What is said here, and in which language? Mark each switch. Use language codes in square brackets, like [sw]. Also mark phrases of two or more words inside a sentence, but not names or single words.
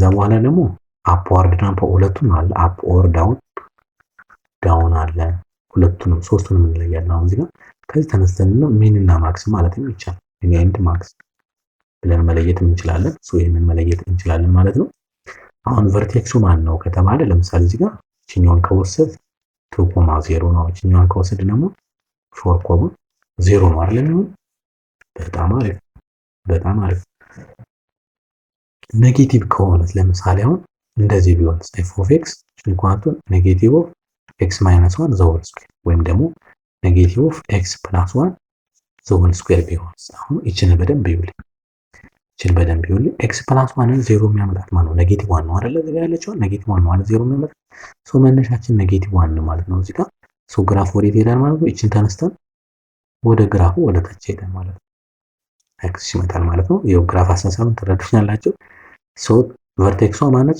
[am] በኋላ ደግሞ አፕዋርድ እና ሁለቱም አለ። [en] up or down [am] አለ። ሁለቱንም ሶስቱንም እንለያለን። አሁን እዚህ ጋር ከዚህ ተነስተን ነው ሚን እና ማክስ ማለት ነው ይቻላል። [en] min and max [am] ብለን መለየት እንችላለን። ሶ ይሄንን መለየት እንችላለን ማለት ነው። አሁን ቨርቴክሱ ማን ነው ከተባለ ለምሳሌ እዚህ ጋር እቺኛውን ከወሰድ 2.0 ነው። እቺኛውን ከወሰድ ደግሞ 4.0 ነው አይደል? በጣም አሪፍ በጣም አሪፍ። ኔጌቲቭ ከሆነ ለምሳሌ አሁን እንደዚህ ቢሆን [en] f of x equal to negative of x minus 1 the whole square [am] ወይም ደግሞ [en] negative of x plus 1 the whole square [am] ቢሆን አሁን እቺን በደንብ ይውል [en] x plus 1 0 [am] የሚያመጣት ማለት ነው ኔጌቲቭ 1 ነው አይደል? እዚህ ጋር ያለችው ኔጌቲቭ 1 ማለት 0 የሚያመጣ ሶ መነሻችን ኔጌቲቭ 1 ማለት ነው። እዚህ ጋር ሶ ግራፍ ወዴት ይሄዳል ማለት ነው? እቺን ተነስተን ወደ ግራፉ ወደ ታች ይሄዳል ማለት ነው። ኤክስ ይመጣል ማለት ነው። ይሄው ግራፍ አሳሳሉን ተረድቻላችሁ። ሶ ቨርቴክሷ ማነች?